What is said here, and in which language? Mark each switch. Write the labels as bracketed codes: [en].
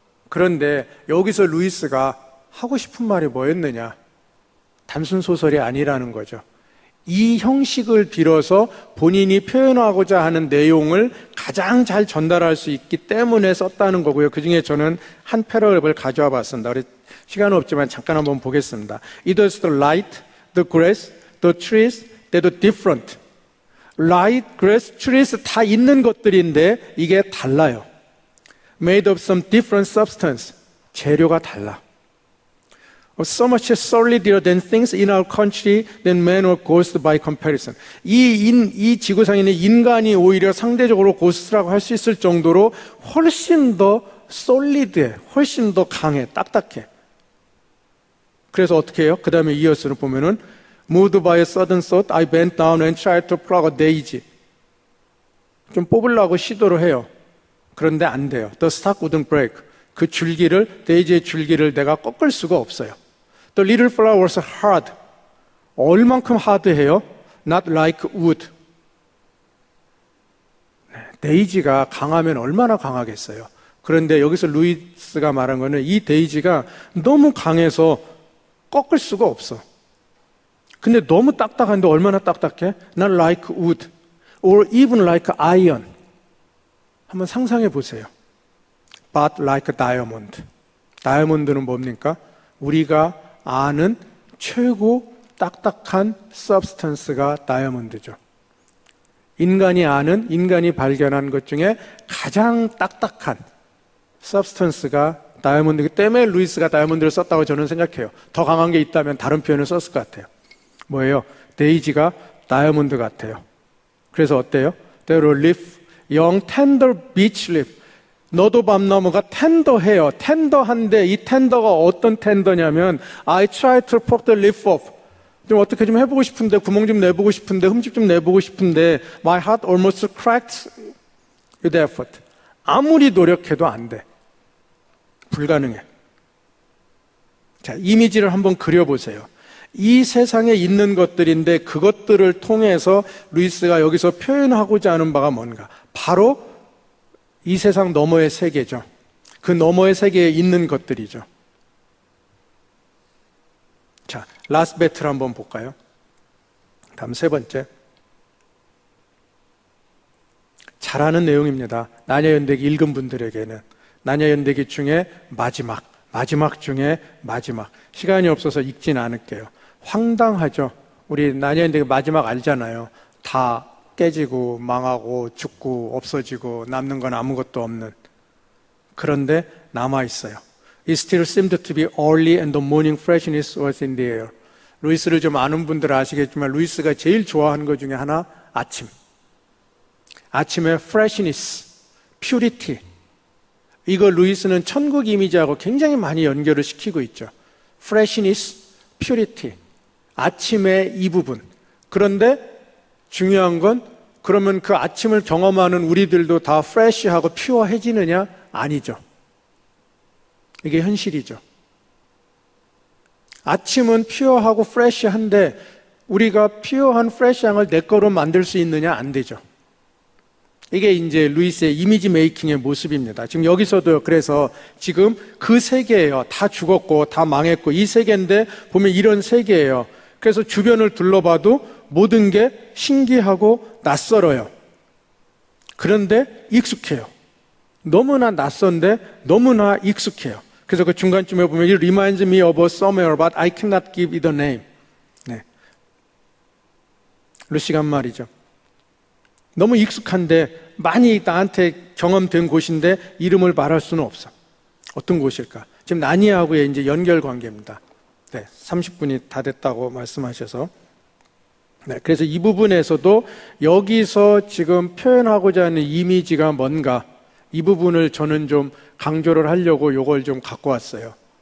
[ko] 그런데 여기서 루이스가 하고 싶은 말이 뭐였느냐? 단순 소설이 아니라는 거죠. 이 형식을 빌어서 본인이 표현하고자 하는 내용을 가장 잘 전달할 수 있기 때문에 썼다는 거고요. 그 중에 저는 한 패러그래프를 가져와 봤습니다. 시간은 없지만 잠깐 한번 보겠습니다. [en] It was the light, the grass, the trees that are different. [ko] Light, grass, trees 다 있는 것들인데 이게 달라요. [en] Made of some different substance. [ko] 재료가 달라. [en] So much solider than things in our country than man or ghost by comparison. [ko] 이 지구상에 있는 인간이 오히려 상대적으로 고스트라고 할 수 있을 정도로 훨씬 더 solid해, 훨씬 더 강해, 딱딱해. 그래서 어떻게 해요? 그 다음에 이어서는 보면은 [en] Moved by a sudden thought, I bent down and tried to pluck a daisy. [ko] 좀 뽑으려고 시도를 해요. 그런데 안 돼요. [en] The stalk wouldn't break. [ko] 그 줄기를, 데이지의 줄기를 내가 꺾을 수가 없어요. [en] The little flower was hard. [ko] 얼만큼 하드해요? [en] Not like wood. [ko] 데이지가 강하면 얼마나 강하겠어요. 그런데 여기서 루이스가 말한 거는 이 데이지가 너무 강해서 꺾을 수가 없어. 근데 너무 딱딱한데 얼마나 딱딱해? [en] Not like wood or even like iron. [ko] 한번 상상해 보세요. [en] But like diamond. [ko] 다이아몬드는 뭡니까? 우리가 아는 최고 딱딱한 substance가 다이아몬드죠. 인간이 아는, 인간이 발견한 것 중에 가장 딱딱한 substance가 다이아몬드이기 때문에 루이스가 다이아몬드를 썼다고 저는 생각해요. 더 강한 게 있다면 다른 표현을 썼을 것 같아요. 뭐예요? 데이지가 다이아몬드 같아요. 그래서 어때요? [en] There are leaf, young tender beech leaf. [ko] 너도 밤나무가 텐더해요. 텐더한데 이 텐더가 어떤 텐더냐면 [en] I try to poke the leaf off. [ko] 좀 어떻게 좀 해보고 싶은데, 구멍 좀 내보고 싶은데, 흠집 좀 내보고 싶은데 [en] My heart almost cracks with effort. [ko] 아무리 노력해도 안 돼. 불가능해. 자, 이미지를 한번 그려보세요. 이 세상에 있는 것들인데 그것들을 통해서 루이스가 여기서 표현하고자 하는 바가 뭔가? 바로 이 세상 너머의 세계죠. 그 너머의 세계에 있는 것들이죠. 자, 라스트 배틀 한번 볼까요? 다음 세 번째. 잘 아는 내용입니다. 나녀연대기 읽은 분들에게는. 나녀연대기 중에 마지막 중에 마지막. 시간이 없어서 읽진 않을게요. 황당하죠. 우리 나녀연대기 마지막 알잖아요. 다 깨지고 망하고 죽고 없어지고 남는 건 아무것도 없는. 그런데 남아있어요. [en] It still seemed to be early and the morning freshness was in the air. [ko] 루이스를 좀 아는 분들은 아시겠지만 루이스가 제일 좋아하는 것 중에 하나 아침. 아침의 freshness, purity. 이거 루이스는 천국 이미지하고 굉장히 많이 연결을 시키고 있죠. freshness, purity. 아침의 이 부분. 그런데 중요한 건 그러면 그 아침을 경험하는 우리들도 다 fresh하고 퓨어해지느냐? 아니죠. 이게 현실이죠. 아침은 퓨어하고 프레시한데 우리가 퓨어한 프레시함을 내 거로 만들 수 있느냐? 안 되죠. 이게 이제 루이스의 이미지 메이킹의 모습입니다. 지금 여기서도 그래서 지금 그 세계예요. 다 죽었고 다 망했고 이 세계인데 보면 이런 세계예요. 그래서 주변을 둘러봐도 모든 게 신기하고 낯설어요. 그런데 익숙해요. 너무나 낯선데 너무나 익숙해요. 그래서 그 중간쯤에 보면 [en] It reminds me of a somewhere but I cannot give it a name. [ko] 네. 루시간 말이죠. 너무 익숙한데 많이 나한테 경험된 곳인데 이름을 말할 수는 없어. 어떤 곳일까? 지금 나니아하고의 이제 연결 관계입니다. 네, 30분이 다 됐다고 말씀하셔서. 네, 그래서 이 부분에서도 여기서 지금 표현하고자 하는 이미지가 뭔가 이 부분을 저는 좀 강조를 하려고 이걸 좀 갖고 왔어요.